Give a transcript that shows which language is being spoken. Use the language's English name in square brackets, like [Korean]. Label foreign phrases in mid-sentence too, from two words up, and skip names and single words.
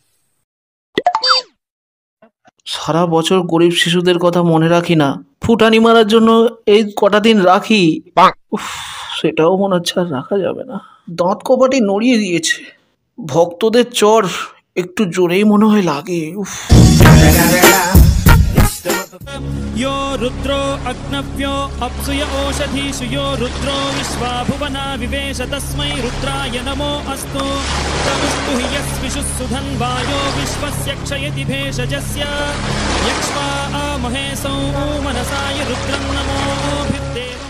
[Bangla] সারা বছর গরিব শিশুদের কথা মনে রাখি না, ফুটানি মারার জন্য এই কটা দিন রাখি। সেটাও মনে হচ্ছে আর রাখা যাবে না। দাঁত কপাটি নড়িয়ে দিয়েছে। ভক্তদের চর একটু জোরেই মনে হয় লাগে। [Sanskrit] यो रुद्रो अग्नव्यो अप्सुय ओषधीषु यो रुद्रो विश्वा भुवना विवेश तस्मै रुद्राय नमो अस्तु। तमस्तु हि यस्विषुः सुधन्वायो विश्वस्य क्षयति भेषजस्य यक्ष्वा महेशौ मनसाय रुद्रं नमोभिर्देव।